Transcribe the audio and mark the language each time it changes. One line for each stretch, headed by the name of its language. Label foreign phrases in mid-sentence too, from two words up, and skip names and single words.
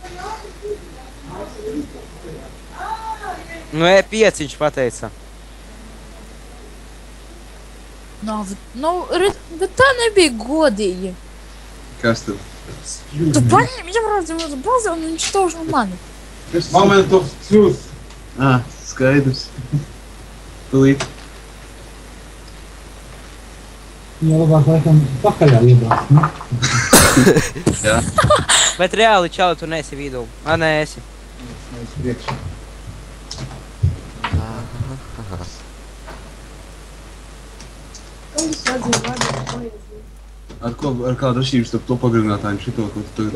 Latvian: Nu E5 viņš pateica. Bet tā nebija godīgi. Kas tad? Tu paņem, iebrauci mūsu bazē un viņš tauž no mani.
English: Moment of truth.
Latvian: Skaidrs. Tūlīt. Jā, labāk laikam pakaļā iebrauc, ne? Jā. Bet reāli čali tu neesi vidū. Nē, esi. Ar kādu atšķirību starp to pagarinātāju un šito, ko tu tagad...